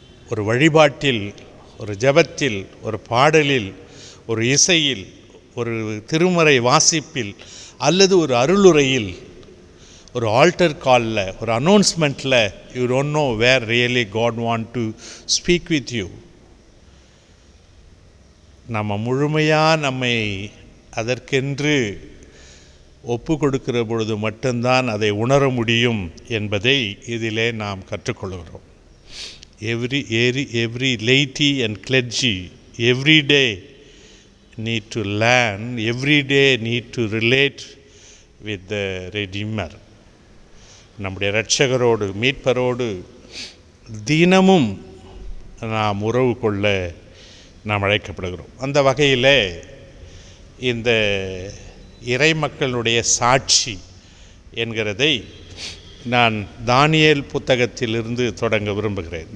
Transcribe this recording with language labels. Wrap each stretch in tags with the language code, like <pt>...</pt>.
<ta>ஒரு வழிபாட்டில், ஒரு ஜெபத்தில், ஒரு பாடலில், ஒரு இசையில், ஒரு திருமறை வாசிப்பில் அல்லது ஒரு அருளுரையில், ஒரு ஆல்டர் காலில், ஒரு அனௌன்ஸ்மெண்ட்டில்</ta> <en>You don't know where really God want to speak with you.</en> <ta>நம்ம முழுமையாக நம்மை அதற்கென்று ஒப்பு கொடுக்கிற பொழுது மட்டும்தான் அதை உணர முடியும் என்பதை இதிலே நாம் கற்றுக்கொள்கிறோம்.</ta> <en>Every laity and clergy every day need to learn, every day need to relate with the Redeemer.</en> <ta>நம்முடைய இரட்சகரோடு மீட்பரோடு தினமும் நாம் உறவு கொள்ள நாம் அழைக்கப்படுகிறோம். அந்த வகையில் இந்த இறைமக்களுடைய சாட்சி என்கிறதை நான் தானியேல் புத்தகத்திலிருந்து தொடங்க விரும்புகிறேன்.</ta>